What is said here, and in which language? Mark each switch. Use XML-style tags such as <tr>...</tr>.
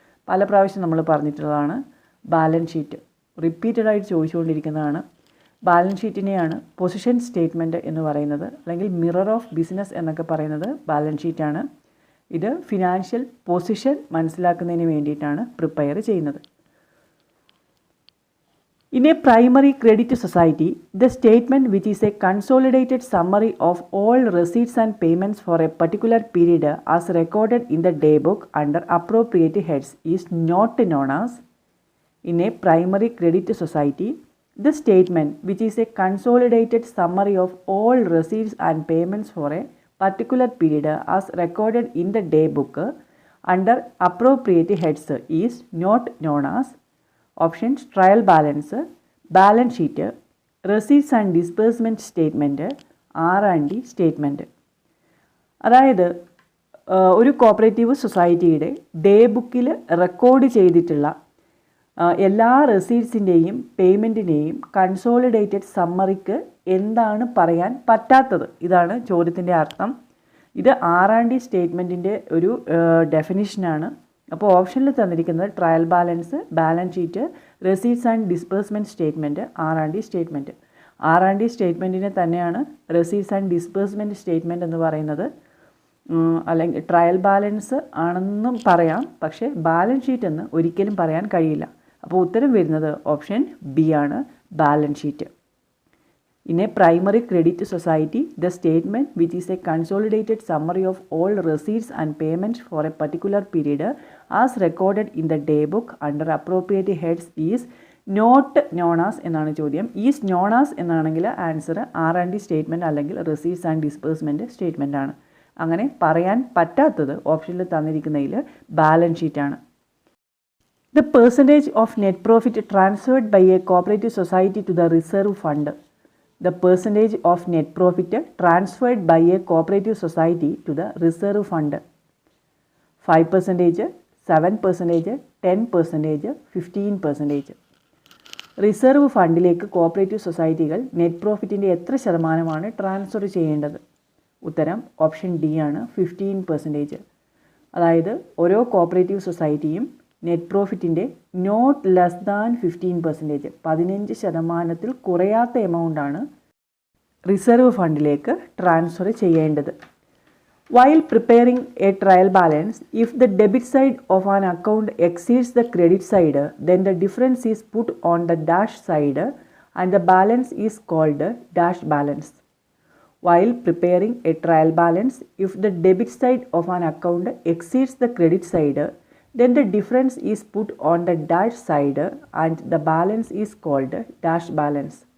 <ml>പല പ്രാവശ്യം നമ്മൾ പറഞ്ഞിട്ടുള്ളതാണ് balance sheet. റിപ്പീറ്റഡായിട്ട് ചോദിച്ചുകൊണ്ടിരിക്കുന്നതാണ്. Balance ഷീറ്റിനെയാണ് position statement എന്ന് പറയുന്നത്, അല്ലെങ്കിൽ മിറർ ഓഫ് ബിസിനസ് എന്നൊക്കെ പറയുന്നത് ബാലൻസ് ഷീറ്റാണ്. ഇത് ഫിനാൻഷ്യൽ പൊസിഷൻ മനസ്സിലാക്കുന്നതിന് വേണ്ടിയിട്ടാണ് പ്രിപ്പയർ ചെയ്യുന്നത്.</ml> <en>In a primary credit society, the statement, which is a consolidated summary of all receipts and payments for a particular period as recorded in the daybook under appropriate heads, is not known as. In a primary credit society, the statement, which is a consolidated summary of all receipts and payments for a particular period as recorded in the daybook under appropriate heads, is not known as. Options: trial balance, balance sheet, receipts and disbursement statement, R&D statement.</en> <ml>അതായത് ഒരു cooperative സൊസൈറ്റിയുടെ day ബുക്കിൽ record ചെയ്തിട്ടുള്ള എല്ലാ റെസീറ്റ്സിൻ്റെയും പേയ്മെൻറ്റിൻ്റെയും consolidated സമ്മറിക്ക് എന്താണ് പറയാൻ പറ്റാത്തത്, ഇതാണ് ചോദ്യത്തിൻ്റെ അർത്ഥം. ഇത് R&D സ്റ്റേറ്റ്മെൻറ്റിൻ്റെ ഒരു ഡെഫിനിഷനാണ്. അപ്പോൾ ഓപ്ഷനിൽ തന്നിരിക്കുന്നത് trial balance, balance sheet, receipts and disbursement statement, R&D statement. R&D സ്റ്റേറ്റ്മെൻറ്റിനെ തന്നെയാണ് റെസീറ്റ്സ് ആൻഡ് ഡിസ്ബേഴ്സ്മെൻറ്റ് സ്റ്റേറ്റ്മെൻറ്റ് എന്ന് പറയുന്നത്. അല്ലെങ്കിൽ ട്രയൽ ബാലൻസ് ആണെന്നും പറയാം, പക്ഷേ ബാലൻസ് ഷീറ്റ് എന്ന് ഒരിക്കലും പറയാൻ കഴിയില്ല. അപ്പോൾ ഉത്തരം വരുന്നത് ഓപ്ഷൻ ബി ആണ്, balance sheet.</ml> <en>In a primary credit society, the statement, which is a consolidated summary of all receipts and payments for a particular period as recorded in the daybook under appropriate heads, is not known as</en> <ml>എന്നാണ് ചോദ്യം.</ml> <en>is known as</en> <ml>എന്നാണെങ്കിൽ answer R&D statement അല്ലെങ്കിൽ receipts and disbursement statement ആണ്. അങ്ങനെ പറയാൻ പറ്റാത്തത് ഓപ്ഷനിൽ തന്നിരിക്കുന്നതിൽ balance ഷീറ്റാണ്.</ml> <en>The percentage of net profit transferred by a cooperative society to the reserve fund. The percentage of net profit transferred by a cooperative society to the reserve fund. 5%, 7%, 10%, 15%.</en> <ml>Reserve ഫണ്ടിലേക്ക് cooperative സൊസൈറ്റികൾ net പ്രോഫിറ്റിൻ്റെ എത്ര ശതമാനമാണ് transfer ചെയ്യേണ്ടത്? ഉത്തരം option D ആണ്, 15%. അതായത് ഓരോ cooperative സൊസൈറ്റിയും net പ്രോഫിറ്റിൻ്റെ not less than 15%, 15% കുറയാത്ത എമൗണ്ടാണ് reserve ഫണ്ടിലേക്ക് ട്രാൻസ്ഫർ ചെയ്യേണ്ടത്.</ml> <en>While preparing a trial balance, if the debit side of an account exceeds the credit side, then the difference is put on the dash side and the balance is called dash balance. While preparing a trial balance, if the debit side of an account exceeds the credit side, then the difference is put on the dash side and the balance is called dash balance.</en>